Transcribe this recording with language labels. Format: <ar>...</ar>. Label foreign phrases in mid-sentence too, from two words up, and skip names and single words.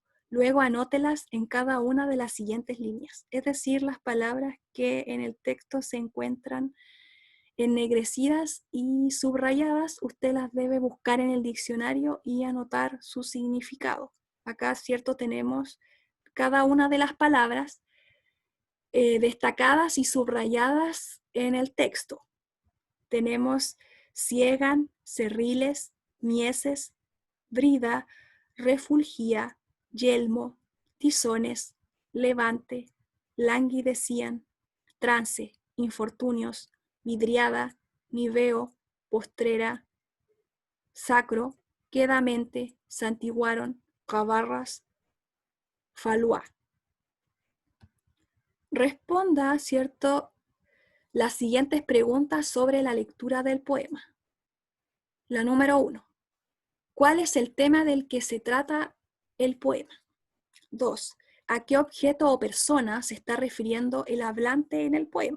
<es>Luego anótelas en cada una de las siguientes líneas, es decir, las palabras que en el texto se encuentran ennegrecidas y subrayadas, usted las debe buscar en el diccionario y anotar su significado. Acá, ¿cierto?, tenemos cada una de las palabras destacadas y subrayadas en el texto. Tenemos ciegan, cerriles, mieses, brida, refulgía, yelmo, tizones, levante, languidecían, trance, infortunios, vidriada, niveo, postrera, sacro, quedamente, santiguaron, cabarras, falúa. Responda, ¿cierto?, las siguientes preguntas sobre la lectura del poema. La número 1. ¿Cuál es el tema del que se trata el poema? 2. ¿A qué objeto o persona se está refiriendo el hablante en el poema?</es>